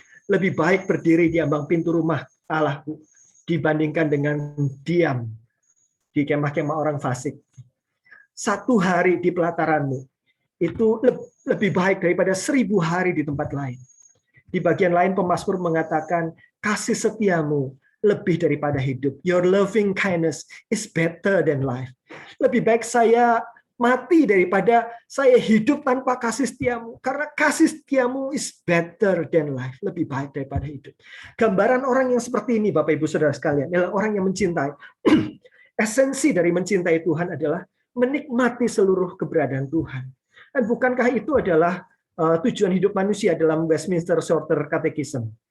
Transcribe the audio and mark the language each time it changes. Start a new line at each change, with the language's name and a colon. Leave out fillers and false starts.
Indonesian: Lebih baik berdiri di ambang pintu rumah Allahku dibandingkan dengan diam di kemah-kemah orang fasik. 1 hari di pelataranmu itu lebih baik daripada 1000 hari di tempat lain. Di bagian lain pemazmur mengatakan, kasih setiamu lebih daripada hidup.
English: Your loving kindness is better than life.
Indonesian: Lebih baik saya mati daripada saya hidup tanpa kasih setiamu. Karena kasih setiamu
English: is better than life.
Indonesian: Lebih baik daripada hidup. Gambaran orang yang seperti ini, Bapak Ibu Saudara sekalian, adalah orang yang mencintai. Esensi dari mencintai Tuhan adalah menikmati seluruh keberadaan Tuhan. Dan bukankah itu adalah tujuan hidup manusia dalam Westminster Shorter Catechism?